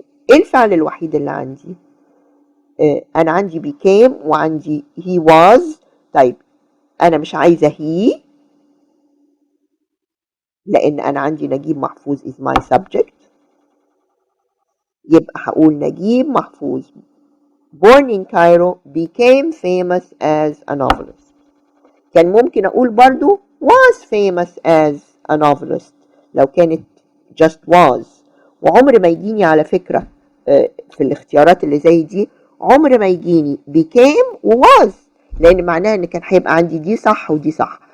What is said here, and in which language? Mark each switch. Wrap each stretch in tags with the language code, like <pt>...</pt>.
<ar>إيه الفعل الوحيد اللي عندي؟ أنا عندي became وعندي he was. طيب أنا مش عايزة he لأن أنا عندي نجيب محفوظ is my subject. يبقى هقول</ar> <en>Naguib Mahfouz born in Cairo became famous as a novelist.</en> <ar>كان ممكن أقول برضو</ar> <en>was famous as a novelist</en> <ar>لو كانت</ar> <en>just was.</en> <ar>وعمر ما يجيني على فكرة في الاختيارات اللي زي دي عمر ما يجيني became و was، لأن معناها إن كان هيبقى عندي دي صح ودي صح.</ar>